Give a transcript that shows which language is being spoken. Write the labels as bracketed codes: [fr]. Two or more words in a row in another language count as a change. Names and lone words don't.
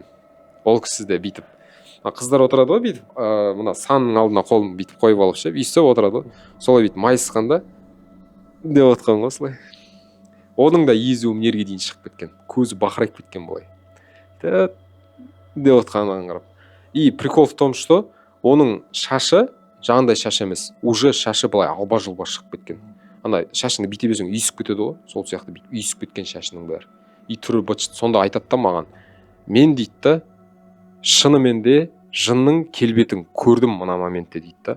[kk] Ол кісі де бүйтіп, қыздар отырады ғой бүйтіп, мына санның алдына қолын бүйтіп қойып алып ше, өйстіп отырады ғой. Солай бүйтіп майысқанда деп отқан ғой осылай. Оның да езуі нерге дейін шығып кеткен, көзі бақырайып кеткен былай. Деп отқанын қарап. [ru] И прикол в том, что [kk] оның шашы жаңағындай шаш емес, уже шашы былай алба-жұлба шығып кеткен. Ана шашыңды бүйтіп берсең үйісіп кетеді ғой, сол сияқты бүйтіп үйісіп кеткен шашының бәрі. И түрі быт, сонда айтады да маған, мен дейді да, шынымен де жынның келбетін көрдім мына моментте дейді да.